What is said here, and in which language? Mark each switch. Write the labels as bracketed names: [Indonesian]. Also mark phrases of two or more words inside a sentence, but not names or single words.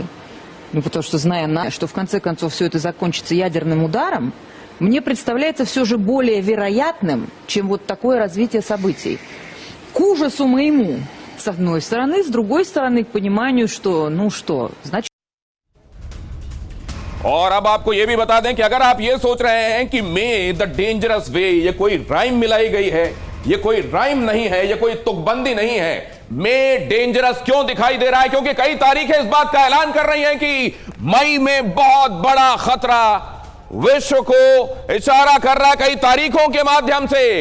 [Russian] Ну, потому что, зная, что в конце концов все это закончится ядерным ударом, мне представляется все же более вероятным, чем вот такое развитие событий. К ужасу моему, с одной стороны, с другой стороны, к пониманию, что, значит... [Hindi] और अब आपको यह भी बता दें कि अगर आप ये सोच रहे हैं कि [English] May the dangerous way [Hindi] ये कोई राइम मिलाई गई है, ये कोई राइम नहीं है, ये कोई तुकबंदी नहीं है। [English] May dangerous [Hindi] क्यों दिखाई दे रहा है? क्योंकि कई तारीखें इस बात का ऐलान कर रही हैं कि मई में बहुत बड़ा खतरा विश्व को इशारा कर रहा है कई तारीखों के माध्यम से।